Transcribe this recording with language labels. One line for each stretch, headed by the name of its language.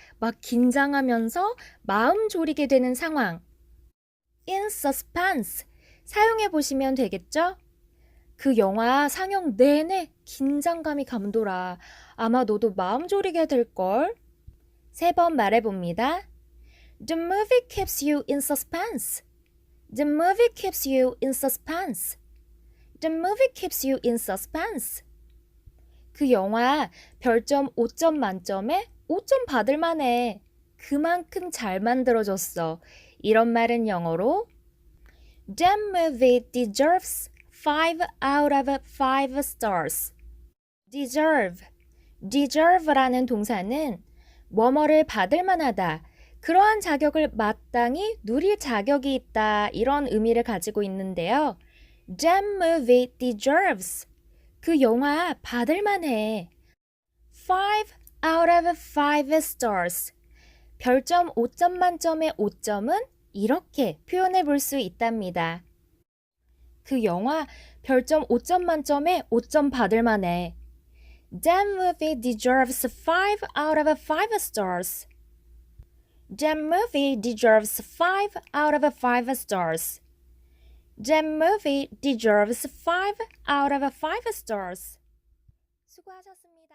Korean: 막 긴장하면서 마음 졸이게 되는 상황.
English: In suspense
Korean: 사용해 보시면 되겠죠? 그 영화 상영 내내 긴장감이 감돌아. 아마 너도 마음 졸이게 될걸? 3번 말해봅니다.
English: The movie keeps you in suspense. The movie keeps you in suspense. The movie keeps you in suspense.
Korean: 그 영화 별점 5점 만점에 5점 받을 만해. 그만큼 잘 만들어졌어. 이런 말은 영어로
English: That movie deserves 5 out of 5 stars.
Korean: deserve라는 동사는 뭐뭐를 받을 만하다. 그러한 자격을 마땅히 누릴 자격이 있다. 이런 의미를 가지고 있는데요.
English: That movie deserves.
Korean: 그 영화 받을 만해.
English: 5 out of 5 stars.
Korean: 별점 5점 만점의 5점은 이렇게 표현해 볼 수 있답니다. 그 영화 별점 5점 만점에 5점 받을 만해.
English: That movie deserves 5 out of 5 stars. That movie deserves 5 out of 5 stars. That movie deserves 5 out of 5 stars.
Korean: 수고하셨습니다.